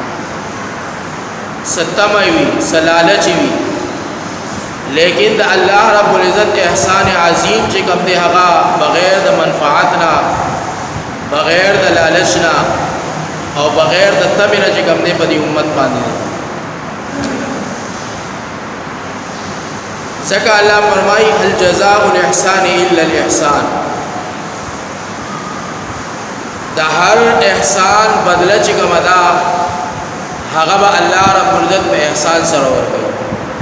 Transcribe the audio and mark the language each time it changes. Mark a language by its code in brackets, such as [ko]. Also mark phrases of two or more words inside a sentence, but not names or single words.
[brh] ستمہ ہوئی، سلالچ ہوئی، لیکن دا اللہ رب العزت احسان عظیم چکم دے حقا بغیر دا منفعتنا، بغیر دا لالچنا اور بغیر دا تمنا چکم دے پدی امت باندے سکا اللہ فرمائی [ar] حل جزاء الاحسان الا الاحسان، [brh] دا ہر احسان بدلہ چکم دا حقا با اللہ رب العزت پہ احسان سرور گئی۔